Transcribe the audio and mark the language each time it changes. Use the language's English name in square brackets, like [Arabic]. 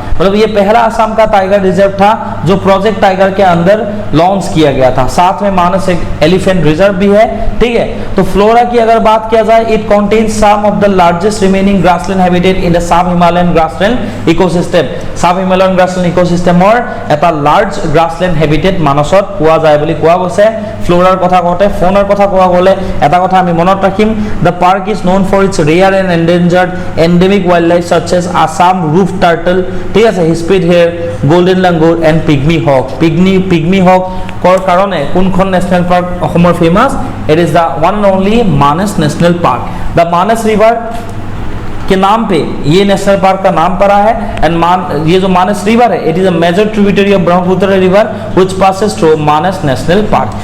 [Hindi] मतलब ये पहला असम का टाइगर रिजर्व था जो प्रोजेक्ट टाइगर के अंदर लॉन्च किया गया था। साथ में मानस एक एलिफेंट रिजर्व भी है, ठीक है। तो फ्लोरा की अगर बात किया जाए [English] It contains some of the largest remaining grassland habitat in the sub Himalayan grassland ecosystem. Sub Himalayan grassland इकोसिस्टমৰ [Assamese] এটা লাৰ্জ গ্ৰাছলেণ্ড হেবিটেট মানসত পোৱা যায় বুলি কোৱা গৈছে। ফ্লোৰাৰ কথা কওঁতে ফোনৰ কথা কোৱা গ'লে এটা কথা আমি মনত ৰাখিম, [English] the park is known for its rare and endangered endemic wild life such as Assam roof turtle, [Hindi] ठीक है, [English] Hispid hair, golden langur and pygmy hog. Pygmy hog [Assamese] কৰ কাৰণে কোনখন নেশনেল পার্ক অসমৰ [English] Famous, it is the one and only Manas national park. [Hindi] The Manas river के नाम पे ये नेशनल पार्क का नाम पड़ा है। एंड ये जो मानस रिवर है [English] It is a major tributary of Brahmaputra river which passes through Manas national park.